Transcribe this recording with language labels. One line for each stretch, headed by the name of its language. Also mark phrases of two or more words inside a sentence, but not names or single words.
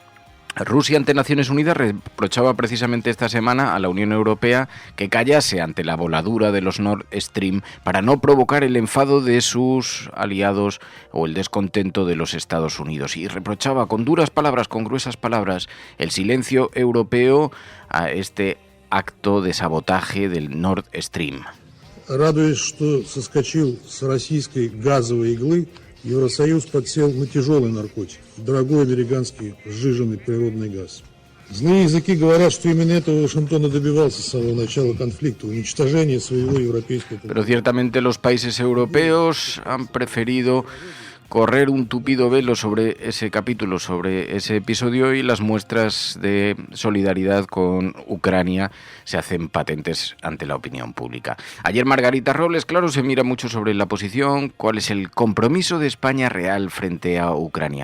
Spanish: Rusia ante Naciones Unidas reprochaba precisamente esta semana a la Unión Europea que callase ante la voladura de los Nord Stream para no provocar el enfado de sus aliados o el descontento de los Estados Unidos, y reprochaba con gruesas palabras, el silencio europeo a este acto de sabotaje del Nord Stream.
Russian: Радуясь, что соскочил с российской газовой иглы, Евросоюз подсел на тяжелый наркотик, дорогой американский сжиженный природный газ. Злые языки говорят, что именно этого Вашингтон добивался с самого начала конфликта, уничтожения своего европейского...
Spanish: Pero ciertamente los países europeos han preferido correr un tupido velo sobre ese capítulo, sobre ese episodio, y las muestras de solidaridad con Ucrania se hacen patentes ante la opinión pública. Ayer Margarita Robles, claro, se mira mucho sobre la posición, cuál es el compromiso de España real frente a Ucrania.